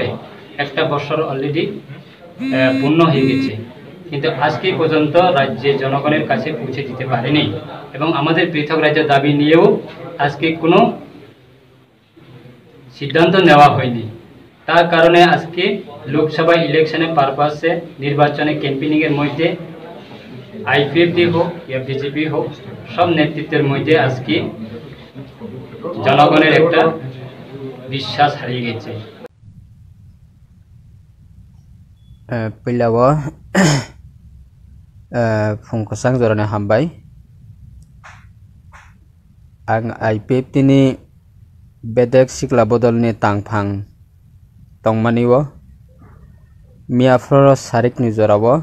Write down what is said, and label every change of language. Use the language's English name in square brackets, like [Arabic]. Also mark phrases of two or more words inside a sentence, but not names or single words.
[Bangla] একটা বছর অলরেডি পূর্ণ হয়ে গেছে কিন্তু আজকে পর্যন্ত রাজ্যের জনগণের কাছে পৌঁছে দিতে পারেনি এবং আমাদের পৃথক রাজ্য দাবি নিয়েও আজকে কোনো সিদ্ধান্ত নেওয়া হয়নি তার কারণে আজকে লোকসভা ইলেকশনের পারপাসে নির্বাচনে ক্যাম্পেইনিং এর মধ্যে আইপিএফটি হোক या বিজেপি হোক সব নেতৃত্বের মধ্যে আজকে জনগণের একটা বিশ্বাস হারিয়ে গেছে [Kok Borok] पहिलाव फुंखसां जरने हामबाय आं आईपीएफटी नि बेदेक सिक्ला बदलनि तांफां तंमानिव मियाफ्र सारिकनि जराव